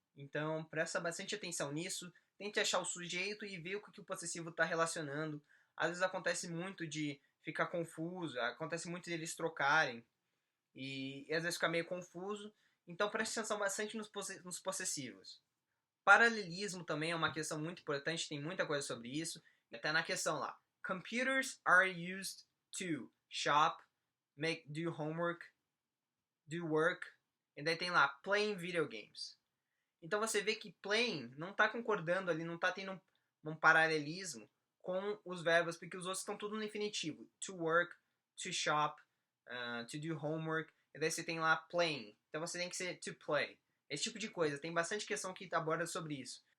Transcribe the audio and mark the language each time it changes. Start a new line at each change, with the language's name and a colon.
Portuguese: Então presta bastante atenção nisso, tente achar o sujeito e ver o que o possessivo está relacionando. Às vezes acontece muito de ficar confuso, acontece muito de eles trocarem e às vezes fica meio confuso. Então preste atenção bastante nos possessivos. Paralelismo também é uma questão muito importante, tem muita coisa sobre isso. Até na questão lá.
English: Computers are used to shop, do homework, do work,
Portuguese: e daí tem lá
English: playing video games.
Portuguese: Então você vê que playing não está concordando ali, não está tendo um paralelismo com os verbos, porque os outros estão tudo no infinitivo.
English: To work, to shop, to do homework,
Portuguese: e daí você tem lá
English: playing.
Portuguese: Então você tem que ser to play. Esse tipo de coisa. Tem bastante questão que aborda sobre isso.